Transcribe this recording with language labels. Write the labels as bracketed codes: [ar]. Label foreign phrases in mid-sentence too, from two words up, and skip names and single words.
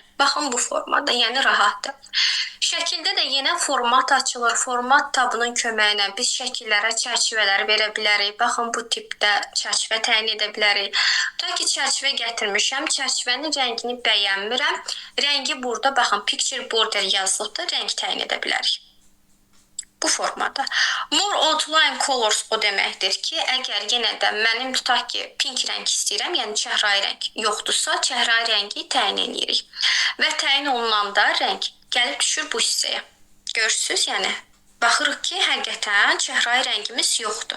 [az] Baxın bu formada, yəni rahatdır. Şəkildə də yenə format açılır. Format tabının köməyi ilə biz şəkillərə çərçivələri verə bilərik. Baxın bu tipdə çərçivə təyin edə bilərik. Tutaq ki, çərçivə gətirmişəm. Çərçivənin rəngini bəyənmirəm. Rəngi burada, baxın, [en] picture border [az] yazılıbdır. Rəng təyin edə bilərik. Bu formada. [en] More outline colors [az] o deməkdir ki, əgər yenə də mənim tutaq ki, pink rəng istəyirəm, yəni çəhrayı rəng yoxdursa, çəhrayı rəngi təyin edirik. Və təyin olunanda rəng gəlib düşür bu hissəyə. Görürsünüz, yəni baxırıq ki, həqiqətən çəhrayı rəngimiz yoxdur.